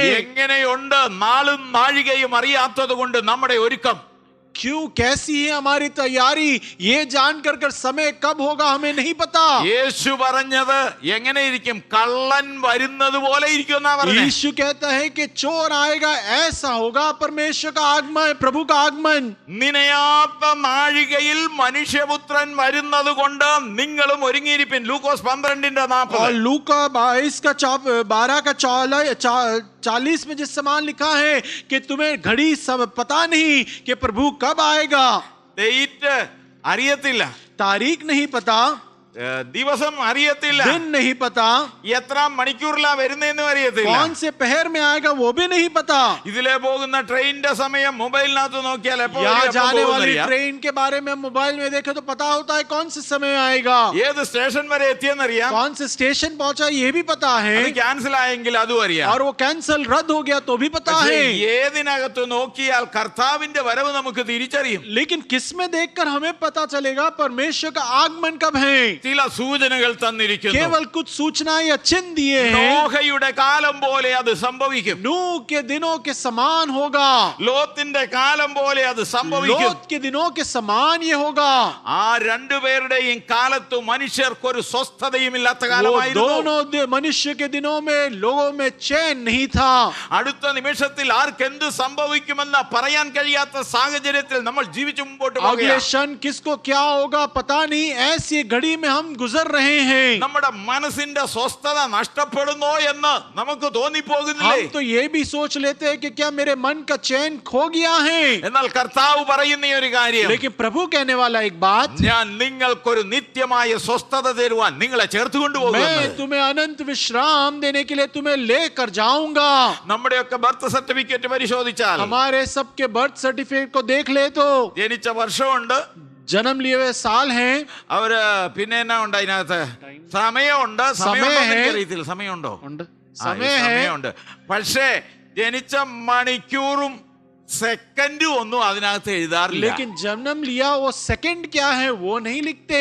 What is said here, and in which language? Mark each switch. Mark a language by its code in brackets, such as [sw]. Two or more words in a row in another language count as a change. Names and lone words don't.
[ml] എങ്ങനെയുണ്ട് നാളും നാഴികയും അറിയാത്തത് കൊണ്ട് നമ്മുടെ ഒരുക്കം. [hi] क्यों, कैसी है हमारी तैयारी, ये जानकर कर समय कब होगा हमें नहीं पता. [ml] യേശു പറഞ്ഞത് എങ്ങനെയിരിക്കും? കള്ളൻ വരുന്നത് പോലെ ഇരിക്കുമെന്നാ പറഞ്ഞത്. [hi] यीशु कहता है कि चोर आएगा ऐसा होगा परमेश्वर का आगमन, प्रभु का आगमन. [ml] നിനയാത്ത നാഴികയിൽ മനുഷ്യപുത്രൻ വരുന്നത് കൊണ്ട് നിങ്ങളും ഒരുങ്ങിയിരിപ്പിൻ. ലൂക്കോസ് 12:40. [hi] और लूका 22 का 12 का 40 में जिस समान लिखा है कि तुम्हें घड़ी सब पता नहीं कि प्रभु कब आएगा. [ml] ഡേറ്റ് അറിയത്തില്ല, [hi] तारीख नहीं पता, [ml] ദിവസം അറിയത്തില്ല, [hi] दिन नहीं पता, [ml] എത്ര മണിക്കൂറിലാ വരുന്നതെന്നും അറിയത്തില്ല. [hi] कौन से पहर में आएगा वो भी नहीं पता. [ml] ഇതിലെ പോകുന്ന ട്രെയിനിന്റെ സമയം മൊബൈലിനകത്ത് നോക്കിയാൽ എപ്പോ [hi] यहाँ [ml] വരും, എപ്പോ [hi] जाने [ml] പോകുമെന്ന് [hi] वाली [ml] അറിയാം. [hi] ट्रेन के बारे में मोबाइल में देखे तो पता होता है कौन से समय आएगा, [ml] ഏത് സ്റ്റേഷൻ വരെ എത്തിയെന്നറിയാം. [hi] कौन से स्टेशन पहुंचा ये भी पता है, [ml] അത് ക്യാൻസൽ ആയെങ്കിൽ അതും അറിയാം. [hi] और वो कैंसिल रद्द हो गया तो भी पता [ml] പക്ഷേ [hi] है. [ml] ഏതിനകത്ത് നോക്കിയാൽ കർത്താവിന്റെ വരവ് നമുക്ക് തിരിച്ചറിയും. [hi] लेकिन किस में देखकर हमें पता चलेगा परमेश्वर का आगमन कब है. [ml] ചില സൂചനകൾ തന്നിരിക്കുന്നു. [hi] केवल कुछ सूचनाएं या चिन्ह दिए हैं. [ml] നോഹയുടെ കാലം പോലെ അത് സംഭവിക്കും. [hi] नूह के दिनों के समान होगा, [ml] ലോത്തിന്റെ കാലം പോലെ അത് സംഭവിക്കും. [hi] लोत के दिनों के समान ये होगा. [ml] ആ രണ്ടുപേരുടെയും കാലത്ത് മനുഷ്യർക്കൊരു സ്വസ്ഥതയുമില്ലാത്ത [hi] वो [ml] കാലമായിരുന്നു. [hi] दोनों मनुष्य के दिनों में लोगों में चैन नहीं था. [ml] അടുത്ത നിമിഷത്തിൽ ആർക്കെന്ത് സംഭവിക്കുമെന്ന് പറയാൻ കഴിയാത്ത സാഹചര്യത്തിൽ നമ്മൾ ജീവിച്ചു മുമ്പോട്ട് [hi] अगले [ml] പോകുകയാണ്. [hi] क्षण किसको क्या होगा पता नहीं, ऐसी घड़ी में हम गुजर रहे हैं. [ml] നമ്മുടെ മനസ്സിന്റെ സ്വസ്ഥത നഷ്ടപ്പെടുന്നോ എന്ന് നമുക്ക് തോന്നിപ്പോകുന്നില്ലേ? [hi] हम तो ये भी सोच लेते हैं कि क्या मेरे मन का चैन खो गया है. [ml] എന്നാൽ കർത്താവ് പറയുന്ന ഈ ഒരു കാര്യം, [hi] लेकिन प्रभु कहने वाला एक बात, [ml] ഞാൻ നിങ്ങൾക്കൊരു നിത്യമായ സ്വസ്ഥത തരുവാൻ നിങ്ങളെ ചേർത്ത് കൊണ്ടുപോകുന്നു. [hi] मैं तुम्हें अनंत विश्राम देने के लिए तुम्हें लेकर जाऊंगा. [ml] നമ്മുടെയൊക്കെ [en] birth certificate [ml] പരിശോധിച്ചാൽ [hi] हमारे सबके [en] birth certificate [hi] को देख ले तो [ml] ജനിച്ച വർഷമുണ്ട്, [hi] जन्म लिए हुए साल हैं, [ml] അവര് പിന്നെ എന്നാ ഉണ്ട് അതിനകത്ത്? സമയമുണ്ട്. അറിയത്തില്ല, സമയമുണ്ടോ? ഉണ്ട്, ആ, [hi] समय है, [ml] സമയമുണ്ട്. പക്ഷേ ജനിച്ച മണിക്കൂറും സെക്കൻഡും ഒന്നും അതിനകത്ത് എഴുതാറില്ല. [hi] लेकिन जन्म लिया वो सेकंड क्या है वो नहीं लिखते.